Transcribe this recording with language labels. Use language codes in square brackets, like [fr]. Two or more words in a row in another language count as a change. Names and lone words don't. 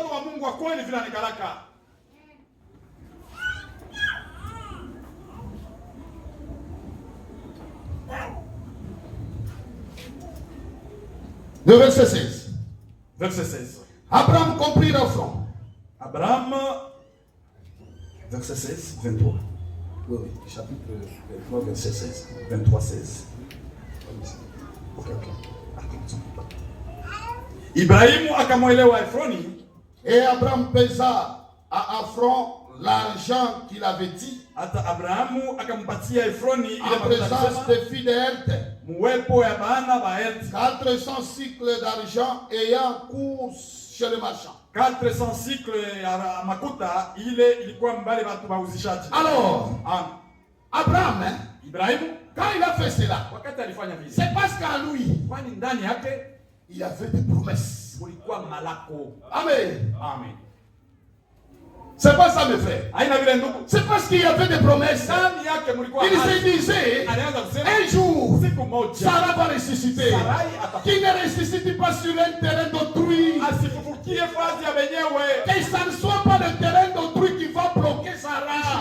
[fr] Le verset 16. Verset 16. Abraham comprit l'affront. Abraham, verset 16, 23. Oui, chapitre 23, verset 16. 23, 16. Ok. [sw] Ibrahimu akamwelewa Efroni. [fr] Et Abraham pesa à Aphron l'argent qu'il avait dit. [sw] Hata Abrahamu akampatia Efroni [fr] en présence des filles de Heth. [sw] Muwepo ya bana ba Heth. [fr] 400 cycles d'argent ayant cours chez le marchand. [sw] 400 cycles ya makuta ile ilikuwa mbali watu bauzishaji. [fr] Alors, Abraham, [sw] Ibrahimu, [fr] quand il a fait cela, [sw] wakati alifanya vile, [fr] c'est parce qu'à lui, [sw] kwani ndani yake [fr] il y avait des promesses. [sw] Kulikuwa malako. [fr] Amen. Amen. C'est pas ça, mes frères. C'est parce qu'il y avait des promesses. Il se disait, un jour, Sarah va ressusciter. Qui ne ressuscite pas sur un terrain d'autrui. Que ça ne soit pas le terrain d'autrui qui va bloquer Sarah.